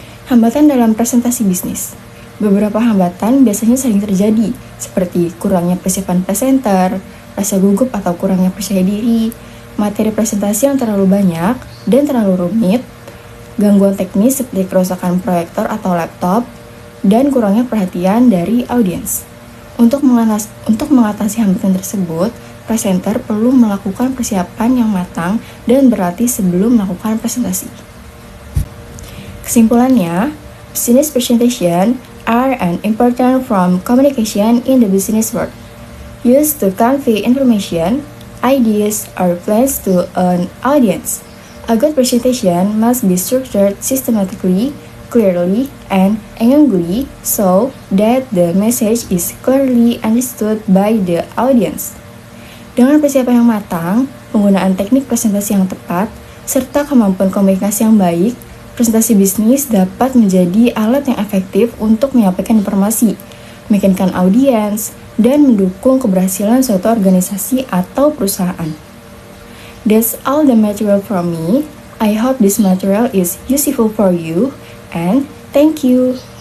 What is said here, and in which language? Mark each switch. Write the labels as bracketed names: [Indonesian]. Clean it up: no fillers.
[Indonesian] Hambatan dalam presentasi bisnis. Beberapa hambatan biasanya sering terjadi, seperti kurangnya persiapan presenter, rasa gugup atau kurangnya percaya diri, materi presentasi yang terlalu banyak dan terlalu rumit, gangguan teknis seperti kerusakan proyektor atau laptop, dan kurangnya perhatian dari audiens. Untuk mengatasi hambatan tersebut, presenter perlu melakukan persiapan yang matang dan berlatih sebelum melakukan presentasi. Kesimpulannya, [English] business presentation are an important form of communication in the business world, used to convey information, ideas, or plans to an audience. A good presentation must be structured systematically, clearly, and engagingly so that the message is clearly understood by the audience. [Indonesian] Dengan persiapan yang matang, penggunaan teknik presentasi yang tepat, serta kemampuan komunikasi yang baik, presentasi bisnis dapat menjadi alat yang efektif untuk menyampaikan informasi, meyakinkan audiens, dan mendukung keberhasilan suatu organisasi atau perusahaan. [English] That's all the material from me. I hope this material is useful for you, and thank you.